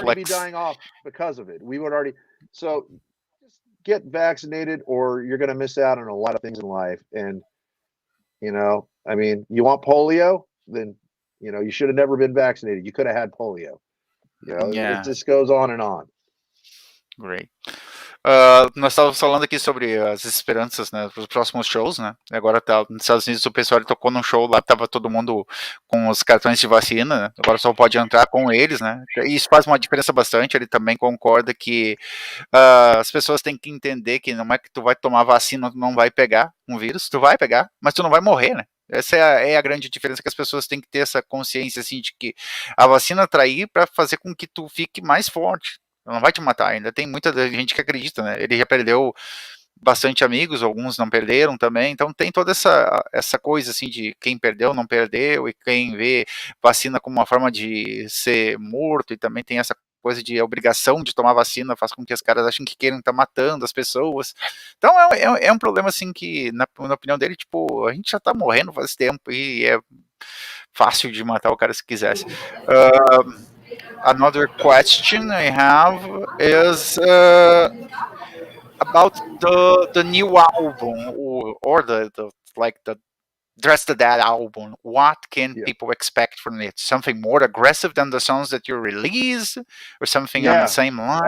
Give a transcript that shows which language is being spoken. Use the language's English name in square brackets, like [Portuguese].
[English] We would already be dying off because of it. We would already. So just get vaccinated, or you're going to miss out on a lot of things in life. And I mean, you want polio? Then you should have never been vaccinated. You could have had polio. It just goes on and on. Great. [Portuguese] Nós estávamos falando aqui sobre as esperanças, né, para os próximos shows, né? Agora nos Estados Unidos o pessoal tocou num show lá, tava todo mundo com os cartões de vacina, né? Agora só pode entrar com eles, né? E isso faz uma diferença bastante. Ele também concorda que as pessoas têm que entender que não é que tu vai tomar vacina, tu não vai pegar um vírus, tu vai pegar, mas tu não vai morrer, né? Essa é a grande diferença, que as pessoas têm que ter essa consciência, assim, de que a vacina tá aí para fazer com que tu fique mais forte. Não vai te matar. Ainda tem muita gente que acredita, né? Ele já perdeu bastante amigos, alguns não perderam também, então tem toda essa coisa, assim, de quem perdeu, não perdeu, e quem vê vacina como uma forma de ser morto, e também tem essa coisa de obrigação de tomar vacina, faz com que os caras achem que querem estar matando as pessoas. Então é um problema, assim, que na opinião dele, tipo, a gente já tá morrendo faz tempo, e é fácil de matar o cara se quisesse. [English] Another question I have is about the new album, or the Dress the Dead album. What can people expect from it? Something more aggressive than the songs that you release, or something on the same line?